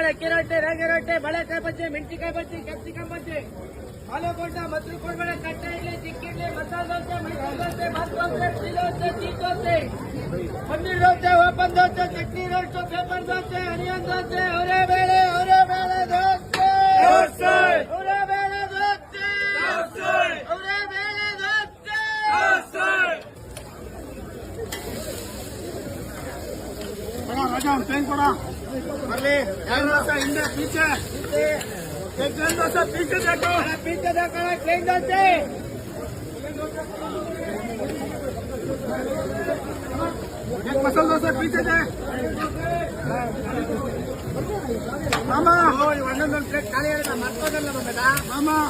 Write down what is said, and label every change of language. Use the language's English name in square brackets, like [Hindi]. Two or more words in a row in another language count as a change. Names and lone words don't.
[Kannada] ಅಕ್ಕಿ ರೊಟ್ಟಿ, ರಾಗಿ ರೊಟ್ಟಿ, ಬಳೆಕಾಯಿ ಬಜ್ಜಿ, ಮೆಣಸಿಕಾಯಿ ಬಜ್ಜಿ, ಕ್ಯಾಪ್ಸಿಕಮ್ ಬಜ್ಜಿ, ಆಲೂಗಡ್ಡೆ, ಮೊಸರು ಕೊಡ್ಬೇಡ, ತಟ್ಟೆ ಇಡ್ಲಿ, ಚಿಕ್ಕ ಇಡ್ಲಿ, ಮಸಾಲೆ ದೋಸೆ, ಮೈಸೂರು ದೋಸೆ, ಮಾಸ್ ದೋಸೆ, ಟೀ ದೋಸೆ, ಚೀಸ್ ದೋಸೆ, ಪನ್ನೀರ್ ದೋಸೆ, ಓಪನ್ ದೋಸೆ, ಚಟ್ನಿ ರೋಸ್ಟು, ಪೇಪರ್ ದೋಸೆ, ಅನಿಯನ್ ದೋಸೆ, ಅವರೇ ಬೇಳೆ ದೋಸೆ, ಅವರೇ ಬೇಳೆ ದೋಸೆ, ಅವರೇ ಬೇಳೆ ದೋಸೆ. ರಾಜಾ ಒಂದು ಪೇನ್ ಕೊಡ ಬರ್ಲಿ. 2 ದೋಸೆ ಹಿಂದೆ ಪೀಚೆ, [Hindi] एक दोसा पीछे देखो, पीछे देखो, प्लेन दोसे, एक मसाला डोसा पीछे दे मामा. [Kannada] ಒಂದೊಂದು ಪ್ಲೇಟ್ ಖಾಲಿ ಆಗಿದೆ, ಮರ್ತೋದಲ್ಲ ಬೇಡ ಮಾಮ.